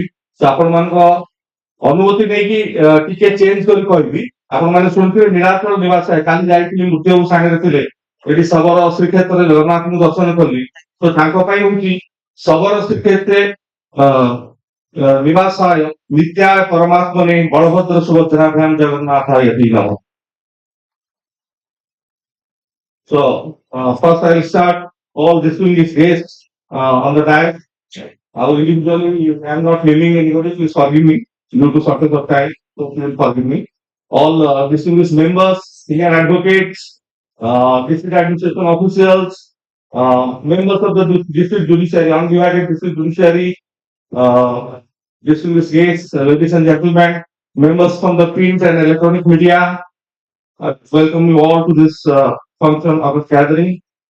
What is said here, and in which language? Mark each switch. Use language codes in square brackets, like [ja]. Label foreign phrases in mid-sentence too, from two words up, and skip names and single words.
[or] ତ ଆପଣମାନଙ୍କ ଅନୁମତି ନେଇକି ଟିକେ ଚେଞ୍ଜ କରି କହିବି। ଆପଣମାନେ ଶୁଣିଥିବେ ନୀଳାଚଳ ନିବାସ କାଲି ଯାଇଥିଲି, ମୃତ୍ୟୁବାବୁ ସାଙ୍ଗରେ ଥିଲେ। ଏଠି ଶବର ଶ୍ରୀକ୍ଷେତ୍ରରେ ଜଗନ୍ନାଥଙ୍କୁ ଦର୍ଶନ କଲି। ତ ତାଙ୍କ ପାଇଁ ହଉଛି ଶବର ଶ୍ରୀକ୍ଷେତ୍ରରେ [sa] निवासाय नित्याय परमात्मने बलभद्र सुभद्राभ्याम जगन्नाथाय नमः। [en] So, first I will start all distinguished guests on the dais. Individually, I am not naming anybody, please forgive me due to shortage of time, so please forgive me. All distinguished members, senior advocates, district administration officials, members of the district judiciary, undivided district judiciary, uh, distinguished guests, ladies and gentlemen, members from the print and electronic media, welcome you all to this function of a gathering.